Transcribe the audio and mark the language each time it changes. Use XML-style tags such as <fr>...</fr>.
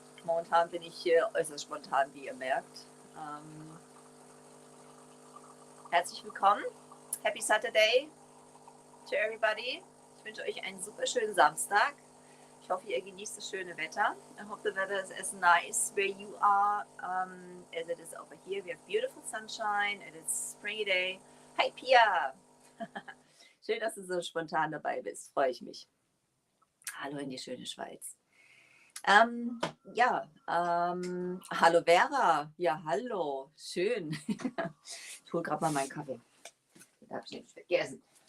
<de>Momentan bin ich hier äußerst spontan, wie ihr merkt. Herzlich willkommen.</de> <en>Happy Saturday to everybody.</en> <de>Ich wünsche euch einen super schönen Samstag. Ich hoffe, ihr genießt das schöne Wetter.</de> <en>I hope the weather is as nice where you are as it is over here. We have beautiful sunshine and it's springy day. Hi Pia!</en> <de>Schön, dass du so spontan dabei bist. Freue ich mich. Hallo in die schöne Schweiz. Hallo Vera. Ja, hallo. Schön. Ich hole gerade mal meinen Kaffee. Den habe ich nicht vergessen.</de>